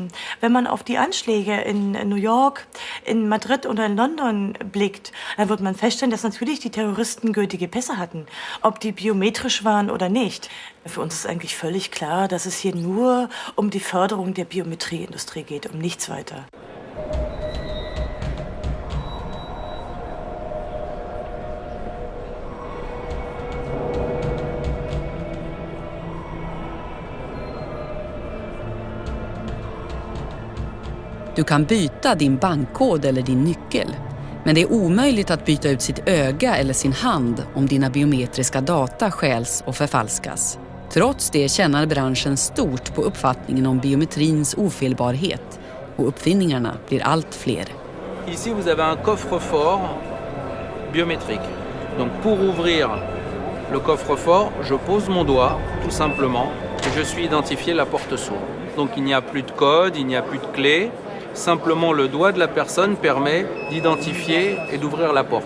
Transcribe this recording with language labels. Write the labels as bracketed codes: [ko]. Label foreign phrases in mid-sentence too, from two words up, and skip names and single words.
[de] Wenn man auf die Anschläge in New York, in Madrid oder in London blickt, dann wird man feststellen, dass natürlich die Terroristen gültige Pässe hatten, ob die biometrisch waren oder nicht. Für uns ist eigentlich völlig klar, dass es hier nur um die Förderung der Biometrieindustrie geht, um nichts weiter. [sv] Du kan byta din bankkod eller din nyckel, men det är omöjligt att byta ut sitt öga eller sin hand om dina biometriska data stjäls och förfalskas. Trots det tjänar branschen stort på uppfattningen om biometrins ofelbarhet, och uppfinningarna blir allt fler. [fr] Ici vous avez un coffre-fort biométrique. Donc pour ouvrir le coffre-fort, je pose mon doigt tout simplement et je suis identifié la porte s'ouvre. Donc il n'y a plus de code, il n'y a plus de clé. Simplement le doigt de la personne permet d'identifier et d'ouvrir la porte.